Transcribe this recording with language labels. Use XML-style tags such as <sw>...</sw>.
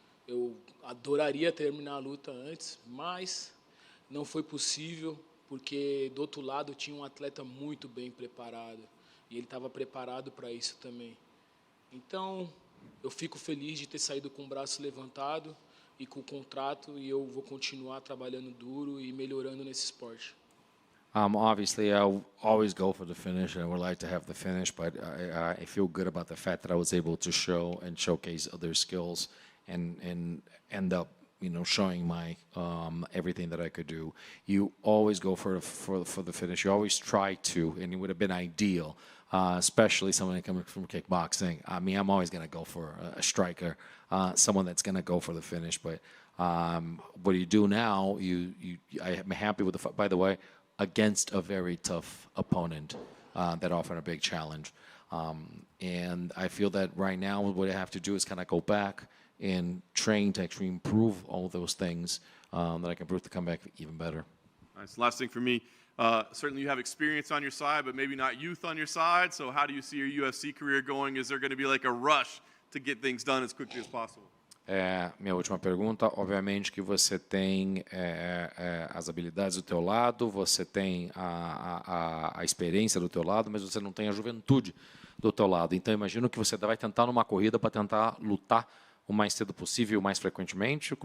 <pt>Eu adoraria terminar a luta antes, mas não foi possível, porque do outro lado tinha um atleta muito bem preparado, e ele estava preparado para isso também. Então, eu fico feliz de ter saído com o braço levantado e com o contrato, e eu vou continuar trabalhando duro e melhorando nesse esporte.</pt> <en>Obviously, I'll always go for the finish, and I would like to have the finish, but I feel good about the fact that I was able to show and showcase other skills and end up, showing my everything that I could do. You always go for the finish. You always try to, and it would have been ideal, especially someone coming from kickboxing. I mean, I'm always going to go for a striker, someone that's going to go for the finish. But what you do now, I'm happy with the fight. By the way, against a very tough opponent that offered a big challenge. And I feel that right now what I have to do is kind of go back and train to actually improve all those things that I can improve to come back even better. Nice. Last thing for me, certainly you have experience on your side, but maybe not youth on your side. So how do you see your UFC career going? Is there going to be like a rush to get things done as quickly as possible?</en> <pt>Minha última pergunta, obviamente que você tem as habilidades do teu lado, você tem a experiência do teu lado, mas você não tem a juventude do teu lado. Então, imagino que você vai tentar numa corrida para tentar lutar o mais cedo possível, o mais frequentemente.</pt>